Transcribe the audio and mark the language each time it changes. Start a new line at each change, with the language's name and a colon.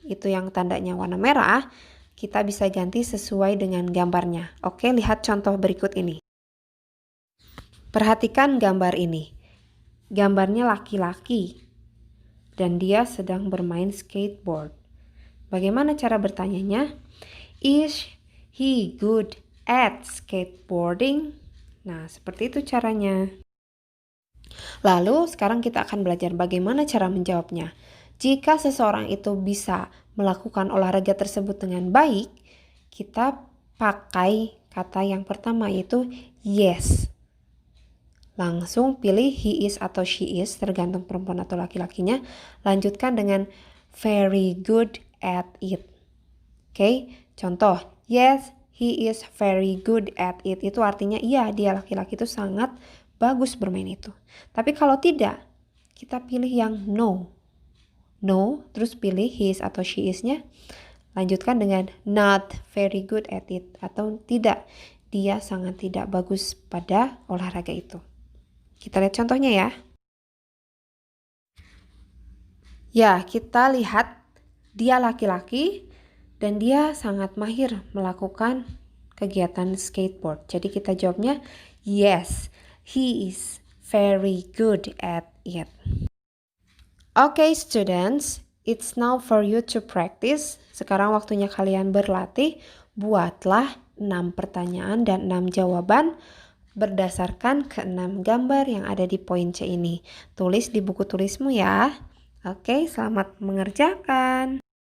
Indonesian: Itu yang tandanya warna merah. Kita bisa ganti sesuai dengan gambarnya. Oke, lihat contoh berikut ini. Perhatikan gambar ini. Gambarnya laki-laki dan dia sedang bermain skateboard. Bagaimana cara bertanyanya?
English: Is he good at skateboarding?
Indonesian: Nah, seperti itu caranya. Lalu sekarang kita akan belajar bagaimana cara menjawabnya. Jika seseorang itu bisa melakukan olahraga tersebut dengan baik, kita pakai kata yang pertama yaitu yes. Langsung pilih
English: he is
Indonesian: atau
English: she is,
Indonesian: tergantung perempuan atau laki-lakinya. Lanjutkan dengan
English: very good at it.
Indonesian: Oke, contoh,
English: yes, he is very good at it.
Indonesian: Itu artinya iya, dia laki-laki itu sangat bagus bermain itu. Tapi kalau tidak, kita pilih yang no. No, terus pilih his atau
English: she is-
Indonesian: nya. Lanjutkan dengan
English: not very good at it.
Indonesian: Atau tidak, dia sangat tidak bagus pada olahraga itu. Kita lihat contohnya ya. Ya, kita lihat dia laki-laki dan dia sangat mahir melakukan kegiatan skateboard. Jadi kita jawabnya
English: yes. He is very good at it. Okay, students, it's now for you to practice.
Indonesian: Sekarang waktunya kalian berlatih. Buatlah 6 pertanyaan dan 6 jawaban berdasarkan ke-6 gambar yang ada di poin C ini. Tulis di buku tulismu ya. Oke, selamat mengerjakan.